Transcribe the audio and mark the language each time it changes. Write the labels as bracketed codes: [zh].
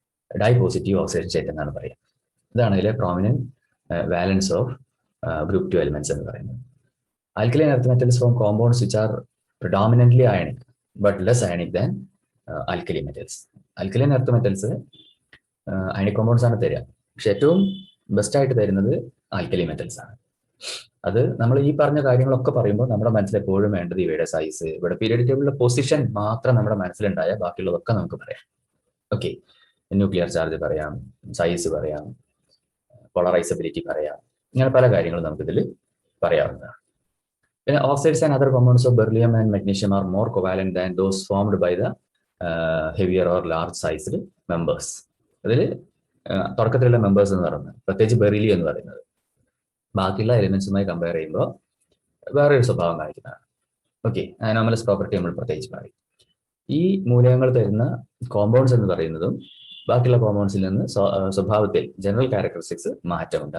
[ml] Dye positive oxidation state എന്നാണ് പറയുക. ഇതാണ് അതിലെ പ്രോമിനന്റ് വാലൻസ് ഓഫ് ഗ്രൂപ്പ് 2 എലിമെന്റ്സ് എന്ന് പറയുന്നത്. [en] Alkaline earth metals form compounds which are predominantly ionic but less ionic than alkali metals. Alkaline earth metals ionic compounds [ml] ആണ് തരിക, പക്ഷെ ഏറ്റവും ബെസ്റ്റ് ആയിട്ട് തരുന്നത് ആൽക്കലി മെറ്റൽസ് ആണ്. അത് നമ്മൾ ഈ പറഞ്ഞ കാര്യങ്ങളൊക്കെ പറയുമ്പോൾ നമ്മുടെ മനസ്സിൽ എപ്പോഴും വേണ്ടത് ഇവയുടെ സൈസ്, ഇവിടെ പീരിയോഡിക് ടേബിളിലെ പൊസിഷൻ മാത്രം നമ്മുടെ മനസ്സിലുണ്ടായ ബാക്കിയുള്ളതൊക്കെ നമുക്ക് പറയാം. ഓക്കെ, ന്യൂക്ലിയർ ചാർജ് പറയാം, സൈസ് പറയാം, പോളറൈസബിലിറ്റി പറയാം, ഇങ്ങനെ പല കാര്യങ്ങളും നമുക്കിതിൽ പറയാവുന്നതാണ്. [en] Oxides and other compounds of beryllium and magnesium are more covalent than those formed by the heavier or large sized members. [ml] അതിൽ തുടക്കത്തിലുള്ള മെമ്പേഴ്സ് എന്ന് പറയുന്നത്, പ്രത്യേകിച്ച് ബെറിലിയം എന്ന് പറയുന്നത് ബാക്കിയുള്ള എലിമെന്റ്സുമായി കമ്പയർ ചെയ്യുമ്പോൾ വേറൊരു സ്വഭാവം കാണിക്കുന്നതാണ്. ഓക്കെ, അനോമലസ് പ്രോപ്പർട്ടി നമ്മൾ പ്രത്യേകിച്ച് പറയും. ഈ മൂലകങ്ങൾ തരുന്ന കോമ്പൗണ്ട്സ് എന്ന് പറയുന്നതും ബാക്കിയുള്ള കോമ്പൗണ്ട്സിൽ നിന്ന് സ്വഭാവത്തിൽ ജനറൽ ക്യാരക്ടറിസ്റ്റിക്സ് മാറ്റമുണ്ട്.